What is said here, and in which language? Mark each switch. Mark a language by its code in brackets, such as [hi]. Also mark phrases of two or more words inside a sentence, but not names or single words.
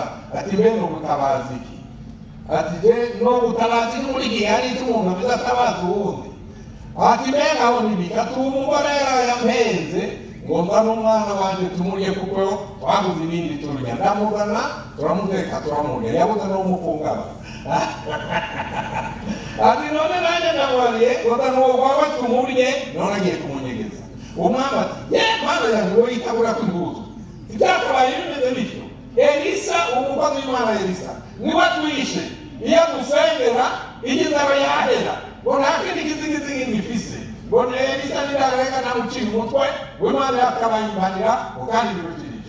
[rn] Ati mbe no gutabaza iki? Ati je no gutabaza iki muri gihe hari umuntu bizatabaza uwundi? Ati mbe ngaho nibika umugore yampenze ngo nzana umwana wanje tumurye kuko twaguze ibindi turya. Ndamuzana turamuteka turamurya, yabuze no umufungaba. Ati none nanjye ndabariye ngo nzana uwo kwawe tumurye, none agiye kumunyegeza. Umwami ati ye mana yanjye wowe itabura kw'imbuto ibyakabaye bimeze bityo. Elisa umukozi w'Imana Elisa niwe atwishe, iyo dusengera inzara yahera ngo nta kindi kizingizigi ngifise, ngo Elisa nirareka namuciye umutwe w'Imana yakabayimbanira ngo kandi birukirije.